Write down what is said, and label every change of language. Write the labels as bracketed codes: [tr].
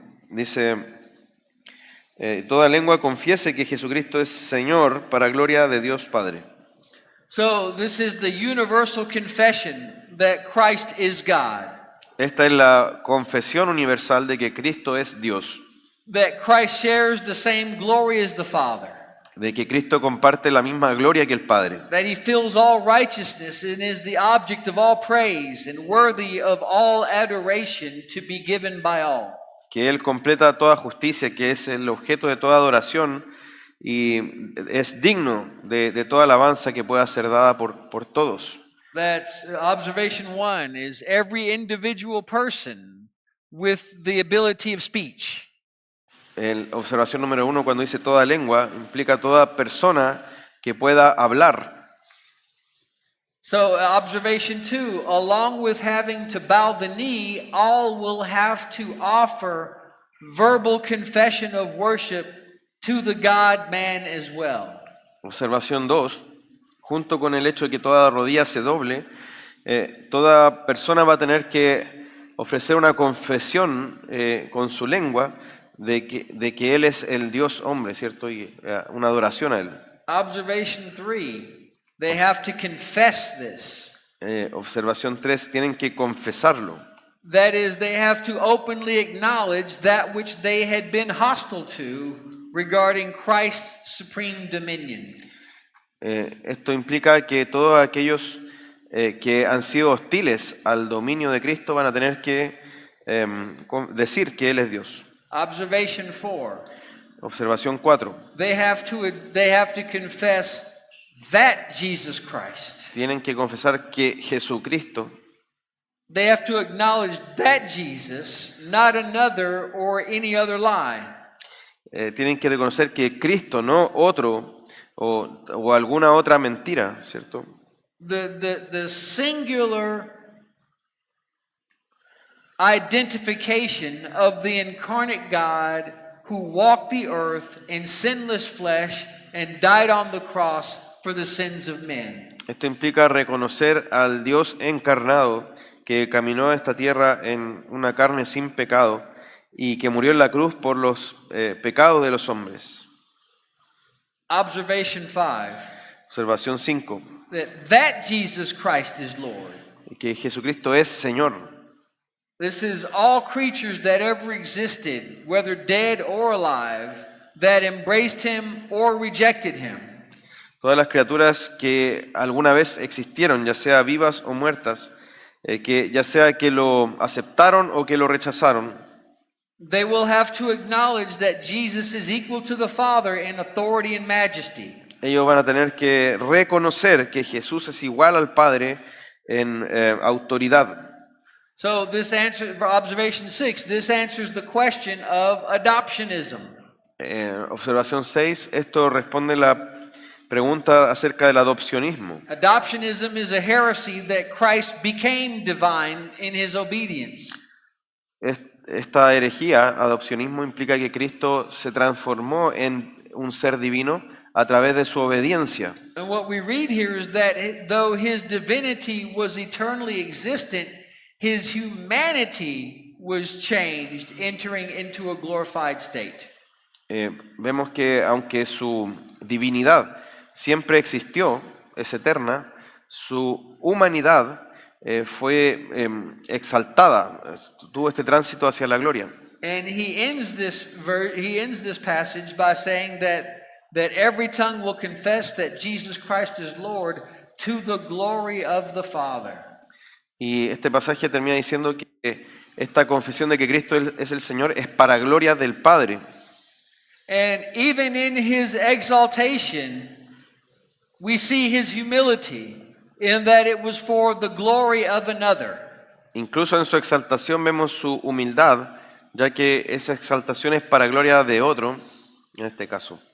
[es] Dice, toda lengua confiese que Jesucristo es Señor para gloria de Dios Padre. [en] So this is the universal confession that Christ is God. [es] Esta es la confesión universal de que Cristo es Dios, [en] That Christ shares the same glory as the Father. [es] de que Cristo comparte la misma gloria que el Padre, [en] That he fills all righteousness and is the object of all praise and worthy of all adoration to be given by all. [es] que Él completa toda justicia, que es el objeto de toda adoración y es digno de toda alabanza que pueda ser dada por todos. [en] That's observation 1 is every individual person with the ability of speech. [es] Observación número 1, cuando dice toda lengua, implica toda persona que pueda hablar. [en] So observation 2, along with having to bow the knee, all will have to offer verbal confession of worship to the God-man as well. [es] Observación 2, junto con el hecho de que toda rodilla se doble, toda persona va a tener que ofrecer una confesión con su lengua de que Él es el Dios hombre, ¿cierto? Y una adoración a Él. [en] Observation 3, they have to confess this. [es] Observación 3, tienen que confesarlo. [en] That is, they have to openly acknowledge that which they had been hostile to regarding Christ's supreme dominion. [es] Esto implica que todos aquellos que han sido hostiles al dominio de Cristo van a tener que decir que Él es Dios. [en] Observation 4, [es] Observación 4. [en] they have to confess that Jesus Christ. [es] Tienen que confesar que Jesucristo, [en] They have to acknowledge that Jesus, not another or any other lie. [es] tienen que reconocer que Cristo, no otro o alguna otra mentira, ¿cierto? [en] The singular identification of the incarnate God who walked the earth in sinless flesh and died on the cross for the sins of men. [es] Esto implica reconocer al Dios encarnado que caminó en esta tierra en una carne sin pecado y que murió en la cruz por los pecados de los hombres. [en] Observation 5, [es] Observación 5. [en] that Jesus Christ is Lord. [es] Que Jesucristo es Señor. [en] This is all creatures that ever existed, whether dead or alive, that embraced him or rejected him. [es] Todas las criaturas que alguna vez existieron, ya sea vivas o muertas, que ya sea que lo aceptaron o que lo rechazaron, [en] They will have to acknowledge that Jesus is equal to the Father in authority and majesty. [es] ellos van a tener que reconocer que Jesús es igual al Padre en autoridad. [en] So this answer for observation 6, this answers the question of adoptionism. [es] Observación 6, esto responde la pregunta acerca del adopcionismo. [en] Adoptionism is a heresy that Christ became divine in his obedience. [es] Esta herejía, adopcionismo, implica que Cristo se transformó en un ser divino a través de su obediencia. [en] And what we read here is that though his divinity was eternally existent, his humanity was changed, entering into a glorified state. [es] Vemos que aunque su divinidad siempre existió, es eterna, su humanidad fue exaltada, tuvo este tránsito hacia la gloria. [en] And he ends this passage by saying that every tongue will confess that Jesus Christ is Lord to the glory of the Father. [es] Y este pasaje termina diciendo que esta confesión de que Cristo es el Señor es para gloria del Padre. [en] And even in his exaltation, we see his humility in that it was for the glory of another. [es] Incluso en su exaltación vemos su humildad, ya que esa exaltación es para gloria de otro, en este caso.